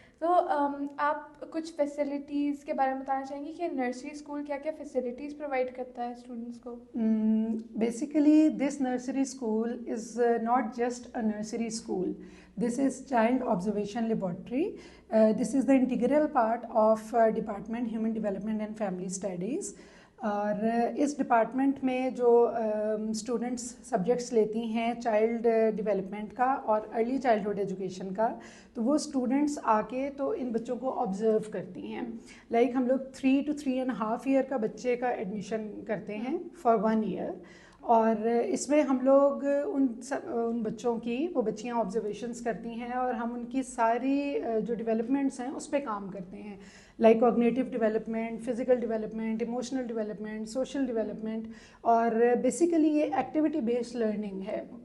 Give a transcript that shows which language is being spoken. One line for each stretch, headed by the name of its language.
Hindi: तो आप कुछ फैसिलिटीज़ के बारे में बताना चाहेंगे कि नर्सरी स्कूल क्या क्या फैसिलिटीज़ प्रोवाइड करता है स्टूडेंट्स को?
English: Basically, this nursery school is not just a nursery school. This is child observation laboratory. This is the integral part of Department Human Development and Family Studies.
Hindi: और इस department में जो students subjects लेती हैं child development का और early childhood education का, तो वो स्टूडेंट्स आके तो इन बच्चों को ऑब्जर्व करती हैं. लाइक हम लोग 3 to 3.5 ईयर का बच्चे का एडमिशन करते हैं फॉर 1 ईयर, और इसमें हम लोग उन बच्चों की वो बच्चियाँ ऑब्जर्वेशंस करती हैं और हम उनकी सारी जो डेवलपमेंट्स हैं उस पर काम करते हैं, like cognitive development, physical development, emotional development, social development, और बेसिकली ये एक्टिविटी बेस्ड लर्निंग है.